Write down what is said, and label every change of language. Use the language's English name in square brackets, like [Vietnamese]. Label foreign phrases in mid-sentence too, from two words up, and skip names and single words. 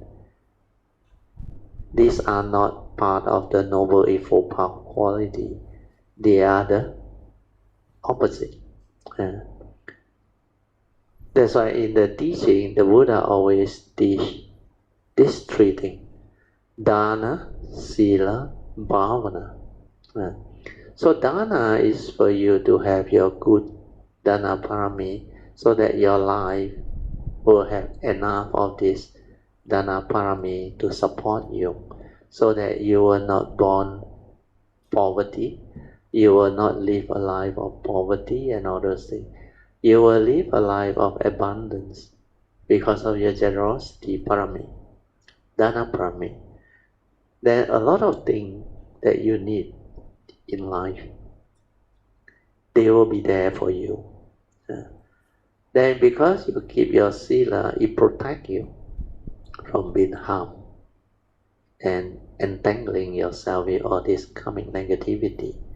[English] These are not part of the Noble Eightfold Path quality. They are the opposite. That's why in the teaching, the Buddha always teach these three things: [Pali] Dana, Sila, Bhavana. [English] So dana is for you to have your good [Pali] dana parami, [English] so that your life will have enough of this [Pali] dana parami [English] to support you, so that you will not born poverty, you will not live a life of poverty and all those things. You will live a life of abundance because of your generosity parami, [Pali] dana parami. [English] There are a lot of things that you need in life. They will be there for you. Then because you keep your sila, it protects you from being harmed and entangling yourself with all this coming negativity.